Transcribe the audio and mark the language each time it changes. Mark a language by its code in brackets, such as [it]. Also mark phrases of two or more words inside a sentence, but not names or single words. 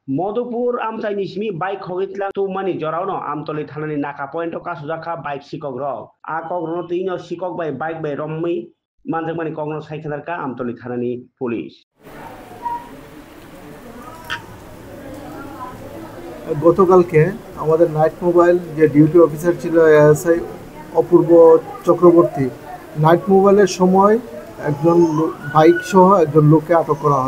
[trp] मधुपुर आमचाइनि सिमी बाइक हगितला तो मानि जरावनो आमतली थानानि नाका पॉइंट का सुजाखा बाइक सिकक रक आ कग्रनो तीनो सिकक बाइक बाय रम्मै मानजों मानि कग्रनो साइखेदारका आमतली थानानि पुलिस [bn] গতকালকে আমাদের [en] night mobile [bn] যে [en] duty officer [bn] ছিল এএসআই অপূর্ব চক্রবর্তী [en] night mobile [bn] সময় একজন বাইক সহ একজন লোককে আটক করা হয়।